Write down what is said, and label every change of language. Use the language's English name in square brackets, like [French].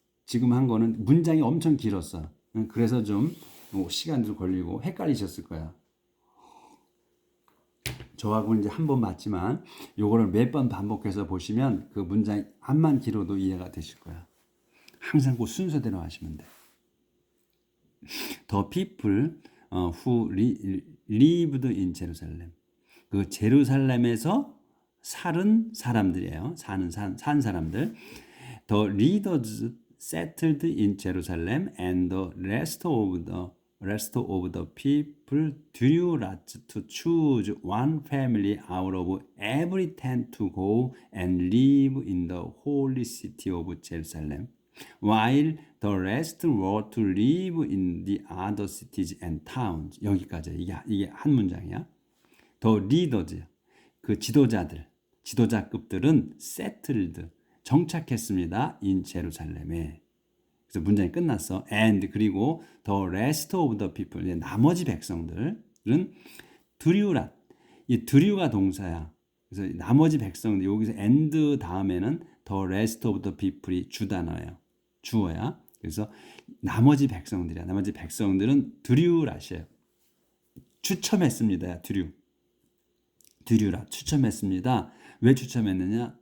[Korean] 지금 한 거는 문장이 엄청 길었어. 그래서 좀 시간도 걸리고 헷갈리셨을 거야. 저하고는 이제 한 번 맞지만 요거를 몇 번 반복해서 보시면 그 문장이 암만 길어도 이해가 되실 거야. 항상 그 순서대로 하시면 돼. [English] The people who lived in Jerusalem. [Korean] 그 제루살렘에서 살은 사람들이에요. 산 사람들. [English] The leaders settled in Jerusalem and the rest of the people drew lots to choose one family out of every 10 to go and live in the holy city of Jerusalem, while the rest were to live in the other cities and towns. [Korean] 여기까지 이게 한 문장이야. [English] The leaders, [Korean] 그 지도자급들은 settled, 정착했습니다. in 제루살렘에. 그래서 문장이 끝났어. And 그리고 [English] the rest of the people, [Korean] 나머지 백성들은 드류라. 이 드류가 동사야. 그래서 나머지 백성들 여기서 and 다음에는 [English] the rest of the people [Korean] 이 주단어예요. 주어야. 그래서 나머지 백성들이야. 나머지 백성들은 드류라시에요. 추첨했습니다. 드류라 추첨했습니다. 왜 추첨했느냐?